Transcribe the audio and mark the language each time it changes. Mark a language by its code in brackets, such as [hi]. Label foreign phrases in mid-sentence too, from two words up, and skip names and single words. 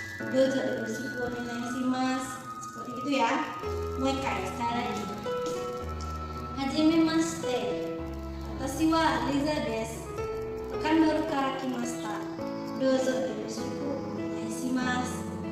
[ja] どうぞ よろしく お願いします. [id] Seperti itu ya. Moikai, sekali lagi. [ja] 初めまして。私は Liza です. Pekan baru kara kimashita. どうぞ よろしく お願いします.